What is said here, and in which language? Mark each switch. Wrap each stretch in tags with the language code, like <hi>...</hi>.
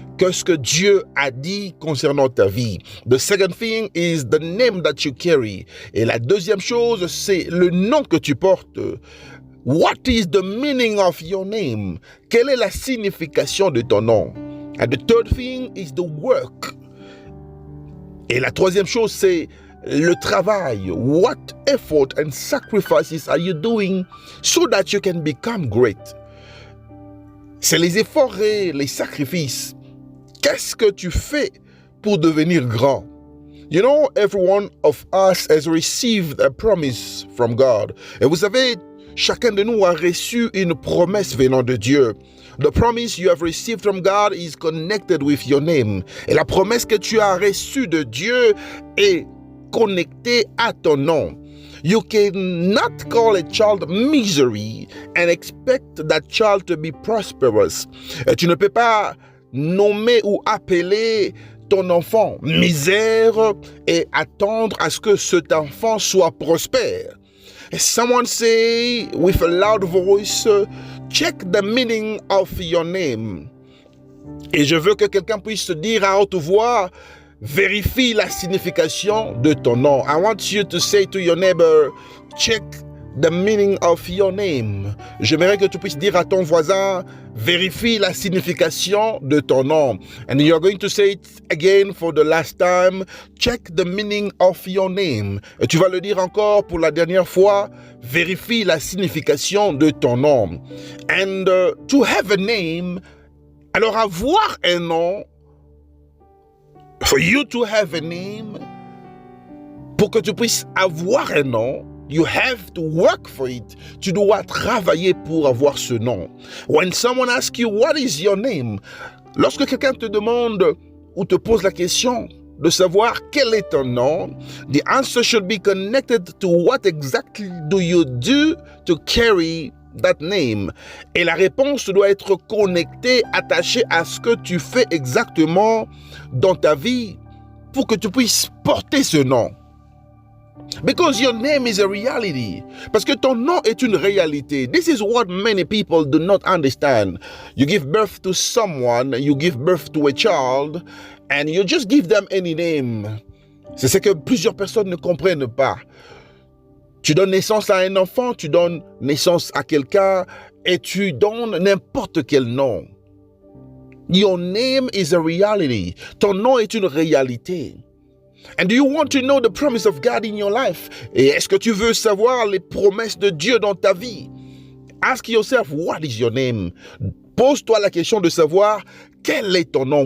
<fr>Qu'est-ce que Dieu a dit concernant ta vie?</fr> <en>The second thing is the name that you carry.</en> <fr>Et la deuxième chose, c'est le nom que tu portes.</fr> <en>What is the meaning of your name?</en> <fr>Quelle est la signification de ton nom?</fr> <en>And the third thing is the work.</en> <fr>Et la troisième chose, c'est le travail.</fr> <en>What effort and sacrifices are you doing so that you can become great?</en> <fr>C'est les efforts et les sacrifices. Qu'est-ce que tu fais pour devenir grand?</fr> <en>You know, every one of us has received a promise from God.</en> <fr>Et vous savez, chacun de nous a reçu une promesse venant de Dieu.</fr> <en>The promise you have received from God is connected with your name.</en> <fr>Et la promesse que tu as reçue de Dieu est connectée à ton nom.</fr> <en>You cannot call a child misery and expect that child to be prosperous.</en> <fr>Et tu ne peux pas nommer ou appeler ton enfant misère et attendre à ce que cet enfant soit prospère.</fr> <en>Someone say with a loud voice, check the meaning of your name.</en> <fr>Et je veux que quelqu'un puisse dire à haute voix, vérifie la signification de ton nom.</fr> <en>I want you to say to your neighbor, check the meaning of your name.</en> <fr>J'aimerais que tu puisses dire à ton voisin, vérifie la signification de ton nom.</fr> <en>And you're going to say it again for the last time, check the meaning of your name.</en> <fr>Et tu vas le dire encore pour la dernière fois, vérifie la signification de ton nom.</fr> <en>And to have a name,</en> <fr>alors avoir un nom,</fr> <en>for you to have a name,</en> <fr>pour que tu puisses avoir un nom,</fr> <en>you have to work for it.</en> <fr>Tu dois travailler pour avoir ce nom.</fr> <en>When someone asks you, what is your name?</en> <fr>Lorsque quelqu'un te demande ou te pose la question de savoir quel est ton nom,</fr> <en>the answer should be connected to what exactly do you do to carry that name.</en> <fr>Et la réponse doit être connectée, attachée à ce que tu fais exactement dans ta vie pour que tu puisses porter ce nom.</fr> <en>Because your name is a reality.</en> <fr>Parce que ton nom est une réalité.</fr> <en>This is what many people do not understand. You give birth to someone, you give birth to a child, and you just give them any name.</en> <fr>C'est ce que plusieurs personnes ne comprennent pas. Tu donnes naissance à un enfant, tu donnes naissance à quelqu'un, et tu donnes n'importe quel nom.</fr> <en>Your name is a reality.</en> <fr>Ton nom est une réalité.</fr> <en>And do you want to know the promise of God in your life?</en> <fr>Et est-ce que tu veux savoir les promesses de Dieu dans ta vie?</fr> <en>Ask yourself, what is your name?</en> <fr>Pose-toi la question de savoir quel est ton nom.</fr>